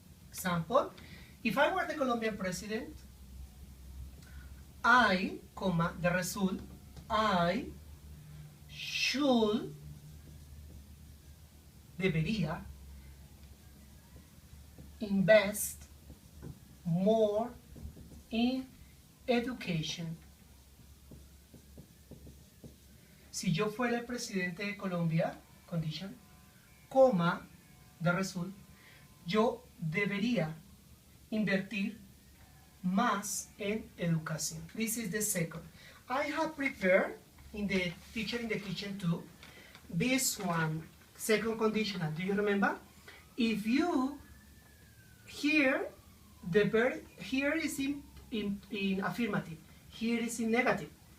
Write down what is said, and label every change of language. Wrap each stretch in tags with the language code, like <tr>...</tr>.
<en>Example, if I were the Colombian president, I, comma, the result, I should, debería, invest more in education.</en> <es>Si yo fuera el presidente de Colombia, condition, coma,</es> <en>the result,</en> <es>yo debería invertir más en educación.</es> <en>This is the second. I have prepared in the Teacher in the Kitchen 2 this one, second conditional. Do you remember? If you here, the verb here is in affirmative, here is in negative.</en>